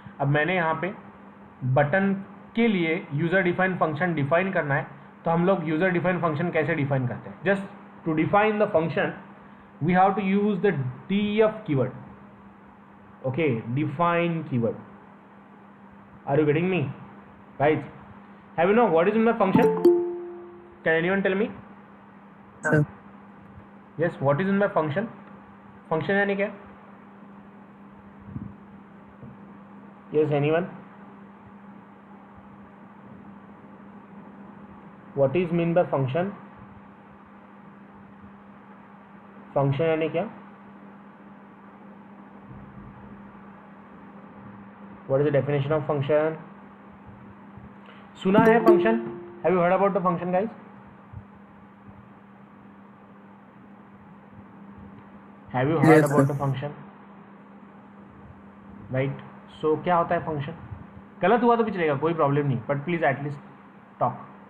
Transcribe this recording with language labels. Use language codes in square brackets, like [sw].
[hi] अब मैंने यहाँ पे बटन के लिए यूजर डिफाइन फंक्शन डिफाइन करना है, तो हम लोग यूजर डिफाइन फंक्शन कैसे डिफाइन करते हैं? [en] Just to define the function we have to use the def keyword. Okay, define keyword. Are you getting me guys? Have you know what is in my function? Can anyone tell me? Sir. Yes, what is in my function? [hi] Function यानी क्या? [en] Yes, anyone? What is mean by function? [hi] Function यानी क्या? [en] What is the definition of function? [hi] सुना है function? [en] Have you heard about the function guys? Have you heard Yes, about sir. The function? [hi] Right. सो क्या होता है function? गलत हुआ तो भी चलेगा, कोई प्रॉब्लम नहीं, [en] But please at least talk.